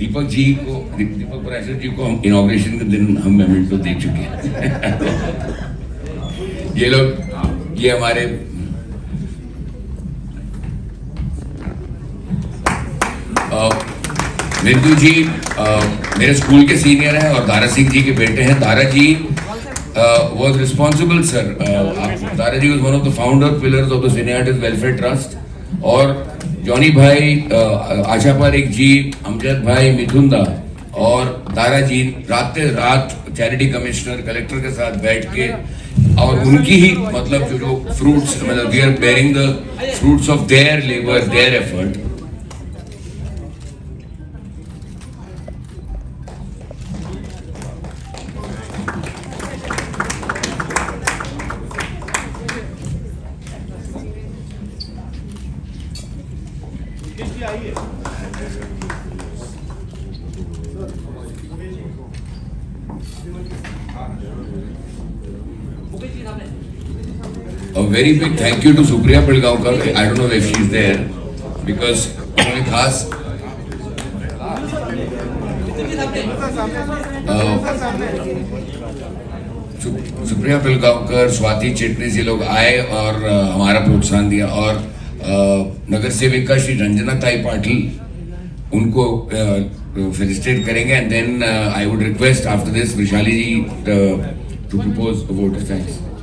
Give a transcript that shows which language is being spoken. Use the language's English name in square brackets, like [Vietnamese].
[Hindi] दीपक पराशर जी को हम इनॉग्रेशन के दिन हम मेमेंटो दे चुके हैं। ये हमारे मिंटू जी मेरे स्कूल के सीनियर हैं और दारा सिंह जी के बेटे हैं। [English] Dara ji was responsible, sir. Dara ji was one of the founder pillars of the Cineartist Welfare Trust. [Hindi] और जॉनी भाई, आशा पारेख जी, अमजद भाई, मिथुन दा और दारा जी रात चैरिटी कमिश्नर कलेक्टर के साथ बैठ के और उनकी ही मतलब जो फ्रूट्स मतलब [English] We are bearing the fruits of their labour, their effort. A very big thank you to Supriya Pilgaonkar. I don't know if she's there because [Hindi] उन्होंने खास सुप्रिया पिलगांवकर, स्वाति चिटनीस ये लोग आए और हमारा प्रोत्साहन दिया और नगर सेविका श्री रंजना ताई पाटिल उनको फेलिसिटेट करेंगे [English] And then I would request after this Vaishali ji to propose a vote of thanks.